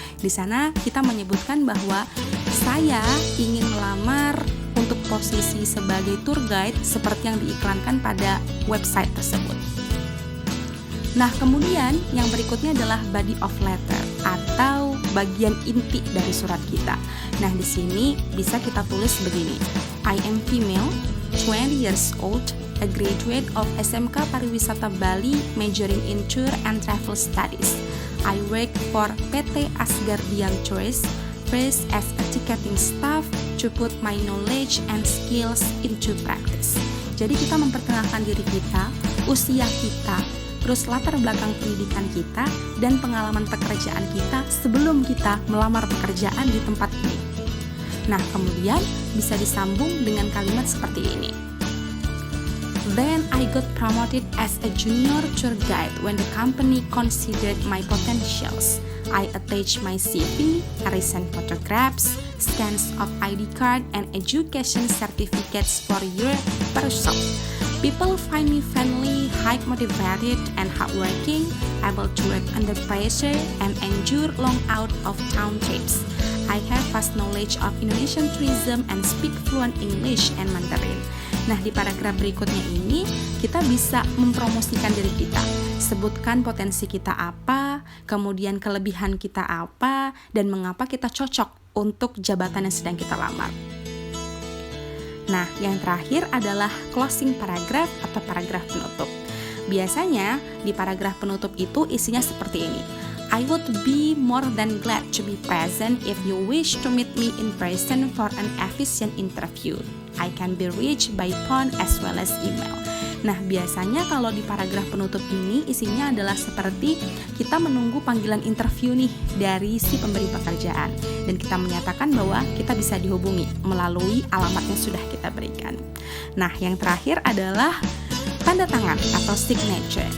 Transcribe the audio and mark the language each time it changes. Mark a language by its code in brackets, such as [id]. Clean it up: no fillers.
[id] Di sana kita menyebutkan bahwa saya ingin melamar untuk posisi sebagai tour guide seperti yang diiklankan pada website tersebut. Nah, kemudian yang berikutnya adalah body of letter atau bagian inti dari surat kita. Nah, di sini bisa kita tulis begini. [en] I am female, 20 years old, a graduate of SMK Pariwisata Bali, majoring in tour and travel studies. I work for PT Asgardian Tours, first as a ticketing staff to put my knowledge and skills into practice. [id] Jadi kita memperkenalkan diri kita, usia kita, terus latar belakang pendidikan kita, dan pengalaman pekerjaan kita sebelum kita melamar pekerjaan di tempat ini. Nah, kemudian bisa disambung dengan kalimat seperti ini. [en] Then I got promoted as a junior tour guide when the company considered my potentials. I attached my CV, recent photographs, scans of ID card, and education certificates for your person. People find me friendly, high motivated, and hardworking, able to work under pressure, and endure long out of town trips. I have vast knowledge of Indonesian tourism and speak fluent English and Mandarin. [id] Nah, di paragraf berikutnya ini kita bisa mempromosikan diri kita. Sebutkan potensi kita apa, kemudian kelebihan kita apa, dan mengapa kita cocok untuk jabatan yang sedang kita lamar. Nah, yang terakhir adalah closing paragraph atau paragraf penutup. Biasanya di paragraf penutup itu isinya seperti ini. [en] I would be more than glad to be present if you wish to meet me in person for an efficient interview. I can be reached by phone as well as email. [id] Nah, biasanya kalau di paragraf penutup ini isinya adalah seperti kita menunggu panggilan interview nih dari si pemberi pekerjaan, dan kita menyatakan bahwa kita bisa dihubungi melalui alamat yang sudah kita berikan. Nah, yang terakhir adalah tanda tangan atau signature.